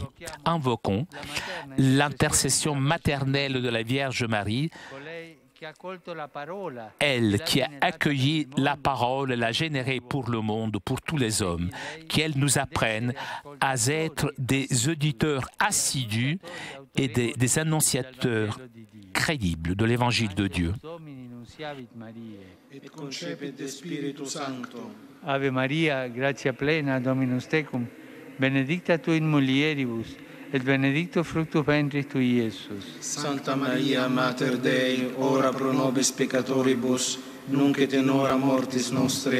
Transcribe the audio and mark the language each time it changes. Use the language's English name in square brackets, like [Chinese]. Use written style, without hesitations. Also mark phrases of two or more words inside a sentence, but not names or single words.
[French] Invoquons l'intercession maternelle de la Vierge Marie, elle qui a accueilli la parole, l'a générée pour le monde, pour tous les hommes, qu'elle nous apprenne à être des auditeurs assidus et des annonciateurs crédibles de l'Évangile de Dieu. [Latin] Et concepit de Spiritu Sancto. Ave Maria, gratia plena, Dominus tecum, benedicta tu in mulieribus, et benedictus fructus ventris tui, Iesus. Santa Maria, Mater Dei, ora pro nobis peccatoribus, nunc et in hora mortis nostre.